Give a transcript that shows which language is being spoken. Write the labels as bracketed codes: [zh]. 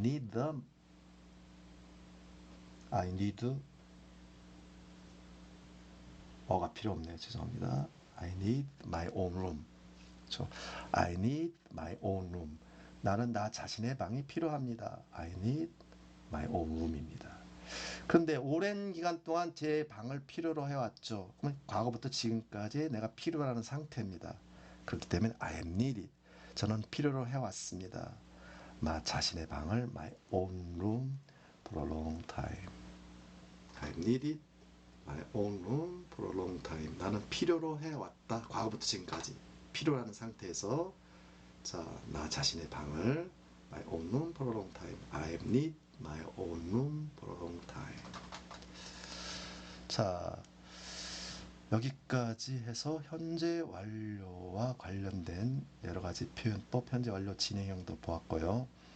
[ko] 그럼 I need 어가 필요 없네요. 죄송합니다. [en] I need my own room. 그렇죠? I need my own room. [ko] 나는 나 자신의 방이 필요합니다. [en] I need my own room입니다. [ko] 그런데 오랜 기간 동안 제 방을 필요로 해왔죠. 그럼 과거부터 지금까지 내가 필요로 하는 상태입니다. [en] 그렇기 때문에 I am needed. [ko] 저는 필요로 해왔습니다. [en] 나 자신의 방을 my own room for a long time. I am needed my own room for a long time. [ko] 나는 필요로 해왔다. 과거부터 지금까지 필요로 하는 상태에서 자, 나 자신의 방을 my own room for a long time. [en] I have need my own room for a long time. [ko] 자, 여기까지 해서 현재 완료와 관련된 여러 가지 표현법, 현재 완료 진행형도 보았고요.